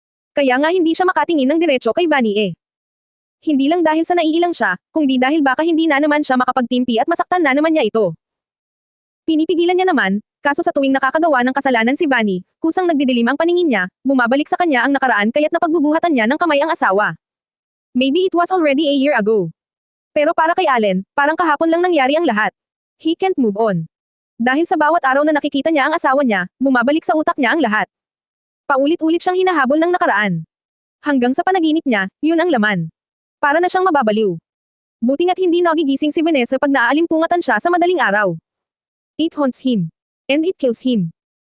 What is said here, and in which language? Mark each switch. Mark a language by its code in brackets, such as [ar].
[tl] Kaya nga hindi siya makatingin ng diretso kay Vanny Hindi lang dahil sa naiilang siya, kundi dahil baka hindi na naman siya makapagtimpi at masaktan na naman niya ito. Pinipigilan niya naman, kaso sa tuwing nakakagawa ng kasalanan si Vanny, kusang nagdidilim ang paningin niya, bumabalik sa kanya ang nakaraan kaya't napagbubuhatan niya ng kamay ang asawa. [en] Maybe it was already a year ago. [tl] Pero para kay Allen, parang kahapon lang nangyari ang lahat. [en] He can't move on. [tl] Dahil sa bawat araw na nakikita niya ang asawa niya, bumabalik sa utak niya ang lahat. Paulit-ulit siyang hinahabol ng nakaraan. Hanggang sa panaginip niya, yun ang laman. Para na siyang mababaliw. Buti nga't hindi nagigising si Vanessa pag naalimpungatan siya sa madaling araw. [en] It haunts him. And it kills him.